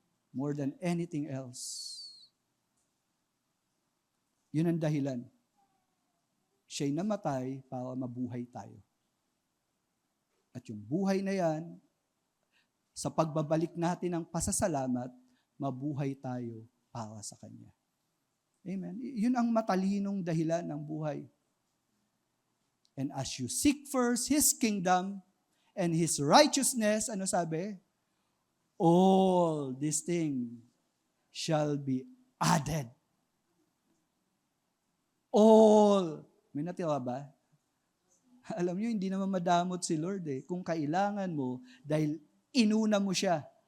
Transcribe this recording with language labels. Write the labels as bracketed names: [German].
[English] More than anything else. [Filipino] Yun ang dahilan. Siya'y namatay para mabuhay tayo. At yung buhay na yan, sa pagbabalik natin ng pasasalamat, mabuhay tayo para sa Kanya. Amen. Yun ang matalinong dahilan ng buhay. [English] And as you seek first His kingdom and His righteousness, [Filipino] ano sabi? [English] All these things shall be added. [Filipino] All. May natira ba? Alam nyo, hindi naman madamot si Lord kung kailangan mo dahil inuna mo siya.